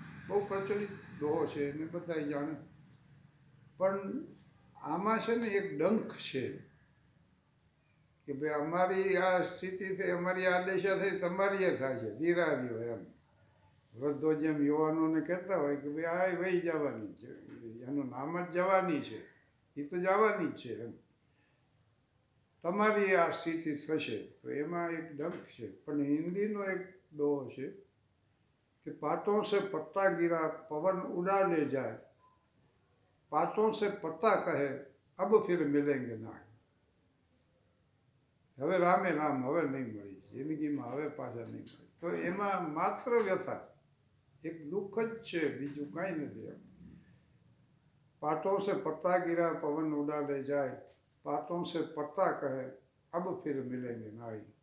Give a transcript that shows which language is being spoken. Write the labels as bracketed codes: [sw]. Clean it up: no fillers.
[gu] બહુ પ્રચલિત દોહો છે એને બધા જાણે. પણ આમાં છે ને એક ડંખ છે કે ભાઈ અમારી આ સ્થિતિ થઈ, અમારી આ દશા થઈ, તમારી એ થાય છે, ધીરારીઓ એમ. વૃદ્ધો જેમ યુવાનોને કહેતા હોય કે ભાઈ આ વહી જવાની છે, એનું નામ જ જવાની છે, એ તો જવાની જ છે એમ. તમારી આ સ્થિતિ થશે, તો એમાં એક ડંખ છે. પણ હિન્દીનો એક દોહો છે [hi] कि पातों से पत्ता गिरा पवन उड़ा ले जाए, पातों से पत्ता कहे अब फिर मिलेंगे ना. [gu] હવે રામે રામ, હવે નહીં મળી, જિંદગીમાં હવે પાછા નહીં મળે. તો એમાં માત્ર વ્યથા, એક દુઃખ જ છે, બીજું કાંઈ નથી એમ. [hi] પાતોं से पत्ता गिरा पवन उड़ा ले जाए, पातों से पत्ता કહે अब फिर मिलेंगे ना.